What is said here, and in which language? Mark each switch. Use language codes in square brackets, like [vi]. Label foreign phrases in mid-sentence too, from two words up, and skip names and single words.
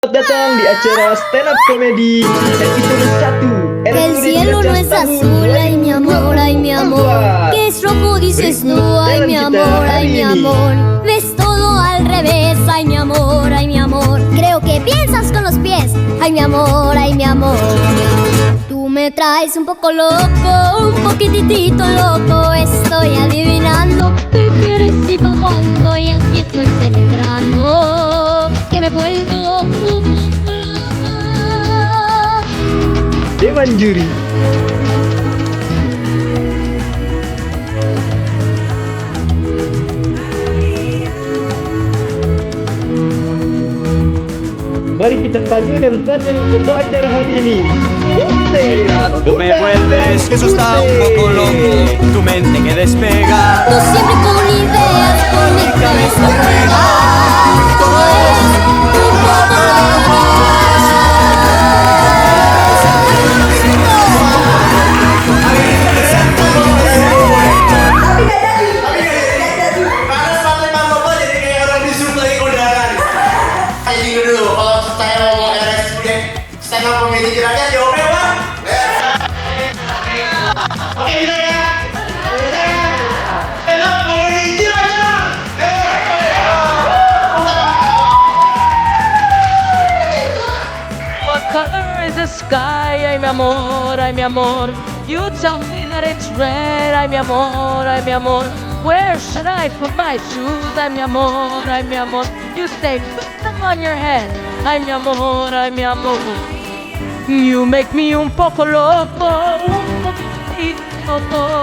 [id] Selamat datang di acara [en] stand up comedy [id] episode 1. [es] Que el cielo no es azul, ay mi amor, ay mi amor. Que es rojo dices tú, ay mi amor, ay mi amor. Ves todo al revés, ay mi amor, ay mi amor. Creo que piensas con los pies, ay mi amor, ay mi amor. Tú me traes un poco loco, un poquitito loco. Estoy adivinando qué quieres y pa' cuándo. Y aquí estoy celebrando que me he vuelto [id] Dewan Juri. Mari kita panggilkan saja untuk acara hari ini. [es] Tú me vuelves, eso está un poco loco, tu mente que despega. tú siempre con ideas, por mi cabeza rueda. Todo es un poco loco. [id] Karena sepatu Bapak jadi kayak orang disuruh lagi kondangan. Kayak gini dulu, kalau saya ngomong RS udah [en] stand up comedy [id] kira-kira jawabnya apa? Oke, bisa ya? [en] Stand up comedy [id] kira-kira. [en] What color is the sky? [es] Ay mi amor, ay mi amor. [en] You tell me that it's red. [es] Ay mi amor, ay mi amor. [en] Where should I put my shoes? [es] Ay mi amor, ay mi amor. [en] You say put them on your head. [es] Ay mi amor, ay mi amor. [en] You make me [es] un poco loco, un poquitito loco.